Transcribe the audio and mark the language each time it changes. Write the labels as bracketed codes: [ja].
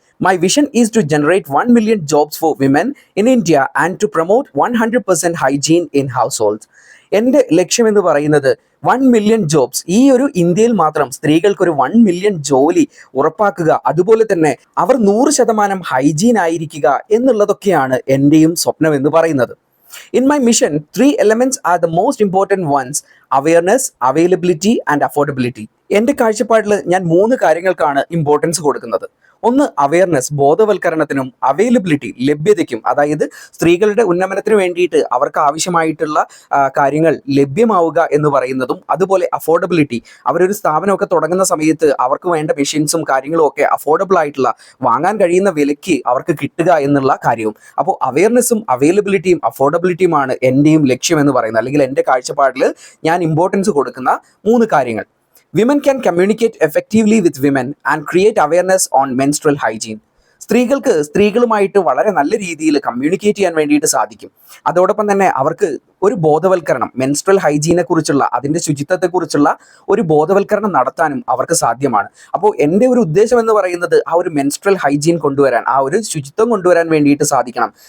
[en] My vision is to generate 1 million jobs for women in India and to promote 100% hygiene in households. [ml] എൻ്റെ ലക്ഷ്യം എന്ന് പറയുന്നത് 1 million jobs, ഈ ഒരു ഇന്ത്യയിൽ മാത്രം സ്ത്രീകൾക്ക് ഒരു 1 million ജോലി ഉറപ്പാക്കുക, അതുപോലെ തന്നെ അവർ 100% ഹൈജീൻ ആയിരിക്കുക എന്നുള്ളതൊക്കെയാണ് എൻ്റെയും സ്വപ്നം എന്ന് പറയുന്നത്. [en] In my mission, 3 elements are the most important ones: awareness, availability and affordability. [ml] എൻ്റെ കാഴ്ചപ്പാടിൽ ഞാൻ 3 കാര്യങ്ങൾക്കാണ് ഇമ്പോർട്ടൻസ് കൊടുക്കുന്നത്. ഒന്ന് അവയർനെസ്, ബോധവൽക്കരണത്തിനും, അവൈലബിലിറ്റി, ലഭ്യതയ്ക്കും. അതായത് സ്ത്രീകളുടെ ഉന്നമനത്തിന് വേണ്ടിയിട്ട് അവർക്ക് ആവശ്യമായിട്ടുള്ള കാര്യങ്ങൾ ലഭ്യമാവുക എന്ന് പറയുന്നതും, അതുപോലെ അഫോർഡബിലിറ്റി, അവരൊരു സ്ഥാപനമൊക്കെ തുടങ്ങുന്ന സമയത്ത് അവർക്ക് വേണ്ട മെഷീൻസും കാര്യങ്ങളും ഒക്കെ അഫോർഡബിൾ ആയിട്ടുള്ള, വാങ്ങാൻ കഴിയുന്ന വിലയ്ക്ക് അവർക്ക് കിട്ടുക എന്നുള്ള കാര്യവും. അപ്പോൾ അവയർനെസ്സും അവൈലബിലിറ്റിയും അഫോർഡബിലിറ്റിയുമാണ് എൻ്റെയും ലക്ഷ്യം എന്ന് പറയുന്നത്, അല്ലെങ്കിൽ എൻ്റെ കാഴ്ചപ്പാടിൽ ഞാൻ ഇമ്പോർട്ടൻസ് കൊടുക്കുന്ന 3 കാര്യങ്ങൾ. [en] Women can communicate effectively with women and create awareness on menstrual hygiene. [ml] സ്ത്രീകൾക്ക് സ്ത്രീകളുമായിട്ട് വളരെ നല്ല രീതിയിൽ കമ്മ്യൂണിക്കേറ്റ് ചെയ്യാൻ വേണ്ടിയിട്ട് സാധിക്കും. അതോടൊപ്പം തന്നെ അവർക്ക് ഒരു ബോധവൽക്കരണം, മെൻസ്ട്രൽ ഹൈജീനെ കുറിച്ചുള്ള, അതിൻ്റെ ശുചിത്വത്തെക്കുറിച്ചുള്ള ഒരു ബോധവൽക്കരണം നടത്താനും അവർക്ക് സാധ്യമാണ്. അപ്പോൾ എൻ്റെ ഒരു ഉദ്ദേശം എന്ന് പറയുന്നത് ആ ഒരു മെൻസ്ട്രൽ ഹൈജീൻ കൊണ്ടുവരാൻ, ആ ഒരു ശുചിത്വം കൊണ്ടുവരാൻ വേണ്ടിയിട്ട് സാധിക്കണം.